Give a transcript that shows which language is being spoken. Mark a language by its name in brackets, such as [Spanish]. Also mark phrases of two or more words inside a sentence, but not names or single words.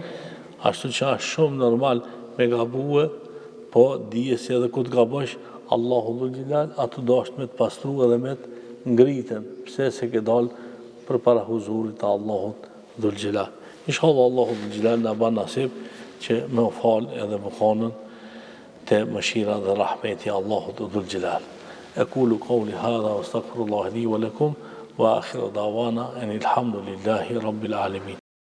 [Albanian] Ashtu që është shumë normal me gabue, po dije si edhe ku të gabosh, Allahu dhul gjelal, ato dasht me të pastru edhe me të ngritën, pse se ke dalë për para huzurit të Allahut dhul gjelal. Inshallah Allahu dhul gjelal në ban nasib që me u falë edhe më konën të mëshira dhe rahmeti Allahut dhul gjelal. [Arabic] أقول قولي هذا وأستغفر الله لي ولكم وآخر دعوانا أن الحمد لله رب العالمين.